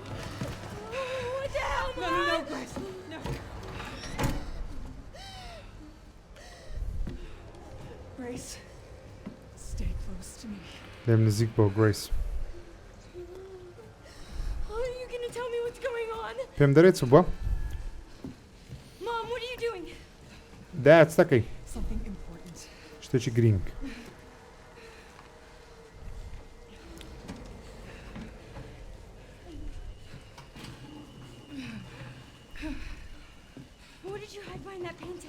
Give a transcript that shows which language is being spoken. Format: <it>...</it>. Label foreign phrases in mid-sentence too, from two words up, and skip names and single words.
<en>No, Grace, no. Grace, stay close to me.</en> <ckb>لێم نزیک بۆ گریس</ckb> <en>Are you gonna tell me what's going on?</en> <ckb>پێم دەرێت چ بووە</ckb> <en>Mom, what are you doing?</en> <ckb>دایە چ دەکەی</ckb> <en>Something important.</en> <ckb>شتێکی گرینگ</ckb> <en>What did you hide behind that painting?</en>